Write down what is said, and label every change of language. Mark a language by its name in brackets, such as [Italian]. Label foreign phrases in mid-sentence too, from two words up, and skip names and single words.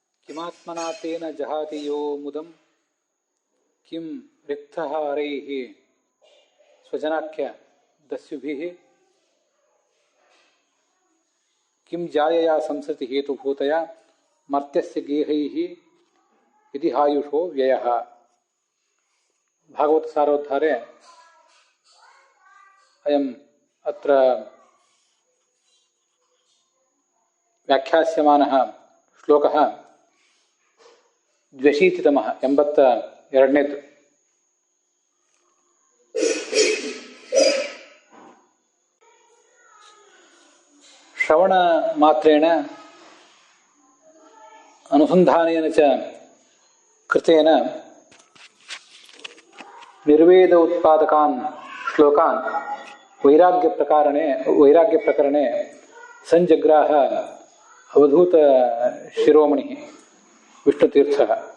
[Sanskrit] ಕಿಮಾತ್ಮನಾ ತೇನ ಜಹಾತಿ ಯೋ ಮುದಂ ಕಿಂ ರಿಕ್ತಃ ಹರೈಃ ಸ್ವಜನಾಖ್ಯ ದಸ್ಯುಭಿಃ ಕಿಂ ಜಾಯಯಾ ಸಂಸೃತಿ ಹೇತುಭೂತಯ ಮರ್ತ್ಯಸ್ಯ ಗೇಹೈಃ ಇತಿ ಹಾಯುಷೋ ವ್ಯಯಃ. ಭಾಗವತ ಸಾರೋದ್ಧಾರೆ ಅಯಂ ಅತ್ರ ವ್ಯಾಖ್ಯಾಸ್ಯಮಾನಃ ಶ್ಲೋಕಃ 82ತಮಃ 82ನೇದು. ಶ್ರವಣ ಮಾತ್ರೇಣ ಅನುಸಂಧಾನೇನ ಚ ಕೃತೇನ ನಿರ್ವೇದ ಉತ್ಪಾದಕಾನ್ ಶ್ಲೋಕಾನ್ ವೈರಾಗ್ಯ ಪ್ರಕರಣೆ ಸಂಜಗ್ರಾಹ ಅವಧೂತ ಶಿರೋಮಣಿ ವಿಷ್ಣುತೀರ್ಥಃ.